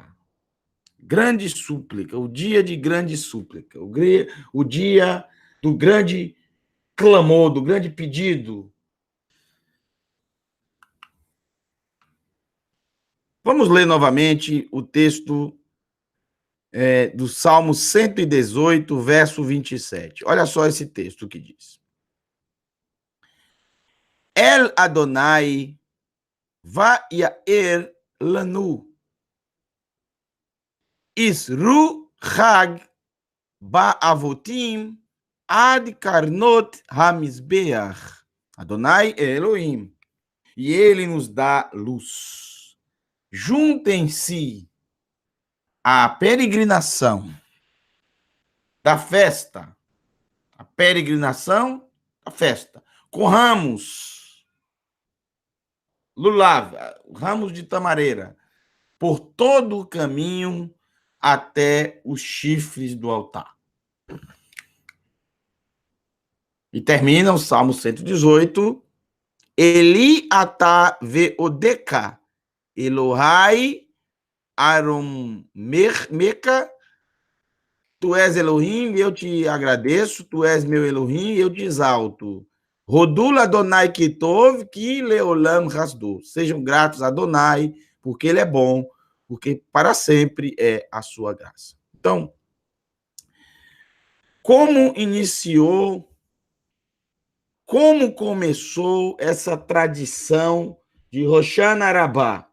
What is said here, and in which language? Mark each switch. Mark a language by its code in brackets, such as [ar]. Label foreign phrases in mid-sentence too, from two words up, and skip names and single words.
[pt] Grande súplica, o dia de grande súplica, o dia do grande clamor, do grande pedido. Vamos ler novamente o texto do Salmo 118, verso 27. Olha só esse texto que diz. [he] אל אדני ויאר לנו. אסרו חג בעבתים עד קרנות המזבח. [pt] Adonai é Elohim. E ele nos dá luz. Juntem-se à peregrinação da festa. A peregrinação da festa. Com ramos. Lulav, ramos de tamareira. Por todo o caminho até os chifres do altar. E termina o Salmo 118. [he] אלי אתה ואודך, אלהי ארוממך, [pt] tu és Elohim, eu te agradeço, tu és meu Elohim, eu te exalto. [he] הודו לאדני כי טוב, כי לעולם חסדו. [pt] Sejam gratos a Adonai, porque ele é bom, porque para sempre é a sua graça. Então, como começou essa tradição de Roshana Rabbah?